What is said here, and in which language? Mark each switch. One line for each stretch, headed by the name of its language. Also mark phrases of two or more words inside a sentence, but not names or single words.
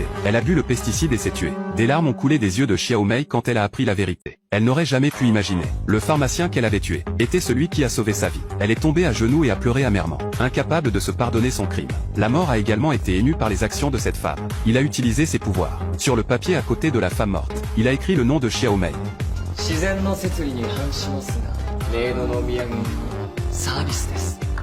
French: Elle a bu le pesticide et s'est tuée. Des larmes ont coulé des yeux de Xiao Mei quand elle a appris la vérité. Elle n'aurait jamais pu imaginer. Le pharmacien qu'elle avait tué était celui qui a sauvé sa vie. Elle est tombée à genoux et a pleuré amèrement, incapable de se pardonner son crime. La mort a également été émue par les actions de cette femme. Il a utilisé ses pouvoirs. Sur le papier à côté de la femme morte, il a écrit le nom de Xiao Mei.
Japanese: 自然の摂理に反しますが、例の飲み上げにサービスです。